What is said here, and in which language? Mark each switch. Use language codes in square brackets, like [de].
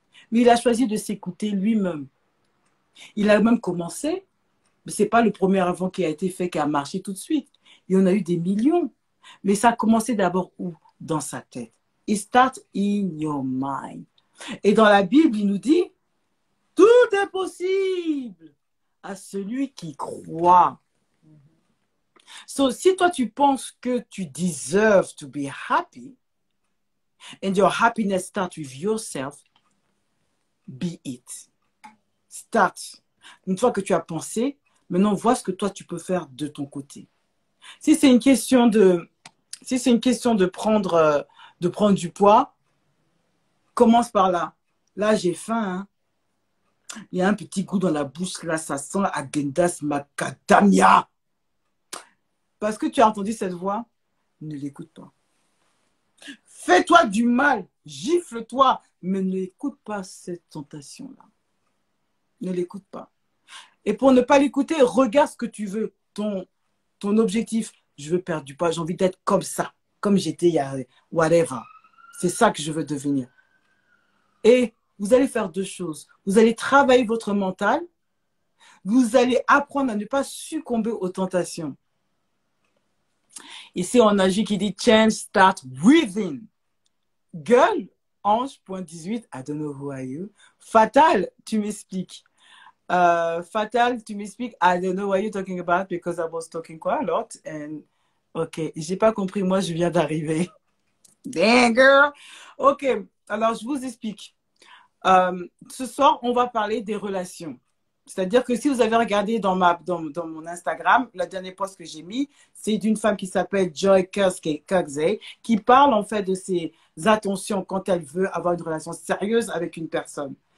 [fr] Mais il a choisi de s'écouter lui-même. Il a même commencé, mais ce n'est pas le premier avant qui a été fait, qui a marché tout de suite. Il y en a eu des millions. Mais ça a commencé d'abord où? Dans sa tête. [en] It starts in your mind. [fr] Et dans la Bible, il nous dit, tout est possible à celui qui croit. [en] So, [fr] si toi, tu penses que tu [en] deserve to be happy, and your happiness starts with yourself, be it. Start. [fr] Une fois que tu as pensé, maintenant, vois ce que toi, tu peux faire de ton côté. Si c'est une question de prendre du poids, commence par là. Là, j'ai faim. Hein. Il y a un petit goût dans la bouche. Là, ça sent Agendas Macadamia. Parce que tu as entendu cette voix, ne l'écoute pas. Fais-toi du mal, gifle-toi, mais ne l'écoute pas cette tentation-là. Ne l'écoute pas. Et pour ne pas l'écouter, regarde ce que tu veux, ton objectif. Je veux perdre du poids, j'ai envie d'être comme ça, comme j'étais il y a whatever. C'est ça que je veux devenir. Et vous allez faire 2 choses. Vous allez travailler votre mental. Vous allez apprendre à ne pas succomber aux tentations. Ici, on a J qui dit « [en] Change start within ». Gueule, Ange.18, I don't know who are you. Fatal, [fr] tu m'expliques. [en] Fatal, [fr] tu m'expliques. [en] I don't know what you're talking about because I was talking quite a lot. [fr] And, ok, j'ai pas compris. Moi, je viens d'arriver. [en] Dang girl. [fr] Ok, alors je vous explique. Ce soir, on va parler des relations. C'est-à-dire que si vous avez regardé dans mon Instagram, la dernière post que j'ai mis, c'est d'une femme qui s'appelle Joy Kirksey, qui parle en fait de ses attentions quand elle veut avoir une relation sérieuse avec une personne.